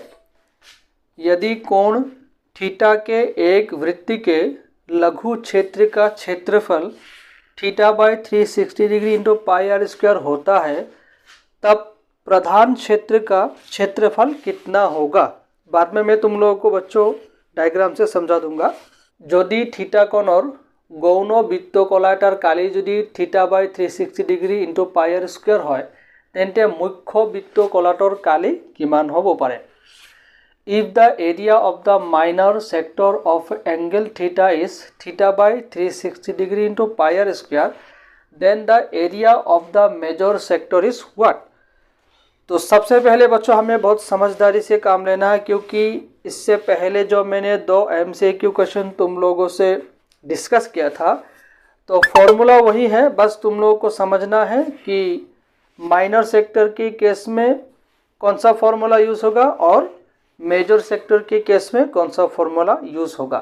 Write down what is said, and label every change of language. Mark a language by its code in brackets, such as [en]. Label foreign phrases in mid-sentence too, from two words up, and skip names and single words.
[hi] यदि कोण थीटा के एक वृत्त के लघु क्षेत्र का क्षेत्रफल [en] theta by 360 degree into pi r square [hi] होता है तब प्रधान क्षेत्र का क्षेत्रफल कितना होगा। बाद में मैं तुम लोगों को बच्चों डायग्राम से समझा दूंगा। [as] যদি থিটা কোণৰ গৌণ বৃত্তকলাটার কালি যদি [en] theta by 360 degree into pi r square [as] হয় তেন্তে মুখ্য বৃত্তকলাটোৰ কালি কিমান হ'ব পাৰে। [en] If the area of the minor sector of angle theta is theta by 360 degree into pi r square, then the area of the major sector is what? [hi] तो सबसे पहले बच्चों हमें बहुत समझदारी से काम लेना है, क्योंकि इससे पहले जो मैंने 2 [en] MCQ question [hi] तुम लोगों से डिस्कस किया था तो फॉर्मूला वही है, बस तुम लोगों को समझना है कि [en] minor sector [hi] के केस में कौन सा [en] formula use [hi] होगा और [en] major sector [hi] के केस में कौन सा [en] formula use [hi] होगा।